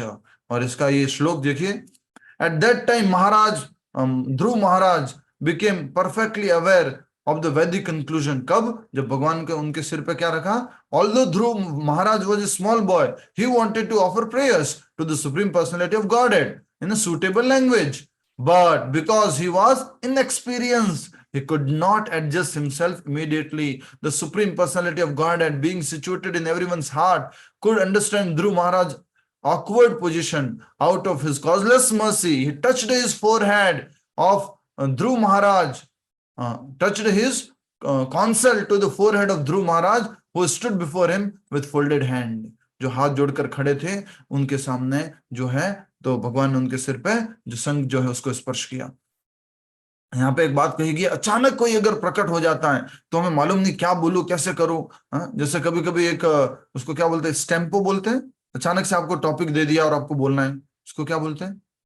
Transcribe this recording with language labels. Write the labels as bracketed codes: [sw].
[hi] और इसका ये श्लोक देखिए, [en] At that time Maharaj Dhruv Maharaj became perfectly aware of the Vedic conclusion. [hi] कब? जब भगवान के उनके सिर पे क्या रखा? [en] Although Dhruv Maharaj was a small boy, he wanted to offer prayers to the supreme personality of Godhead in a suitable language, but because he was inexperienced, he could not adjust himself immediately. The supreme personality of Godhead, being situated in everyone's heart, could understand Dhruv Maharaj's awkward position. Out of his causeless mercy, he touched his forehead of Dhruv Maharaj, touched his console to the forehead of Dhruv Maharaj, who stood before him with folded hand. [hi] जो हाथ जोड़कर खड़े थे उनके सामने जो है, तो भगवान ने उनके सिर पे जो शंख जो है उसको स्पर्श किया। यहाँ पे एक बात कही, अचानक कोई अगर प्रकट हो जाता है तो हमें मालूम नहीं क्या बोलूं, कैसे करूं। जैसे कभी कभी एक उसको क्या बोलते हैं, स्टेम्पो बोलते हैं। अचानक से आपको टॉपिक दे दिया और आपको बोलना है, उसको क्या बोलते हैं?